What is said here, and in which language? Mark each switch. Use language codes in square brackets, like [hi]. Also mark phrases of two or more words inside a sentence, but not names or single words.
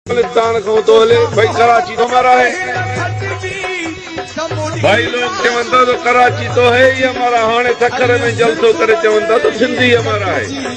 [ur] پاکستان کو تو ہلے بھائی کراچی تو ہمارا ہے. [sd] भाई लोग चवंदा तो [ur] کراچی تو ہے ہی ہمارا, [sd] हाणे सखर में जलसो करे चवंदा तो [ur] سندھی ہمارا ہے.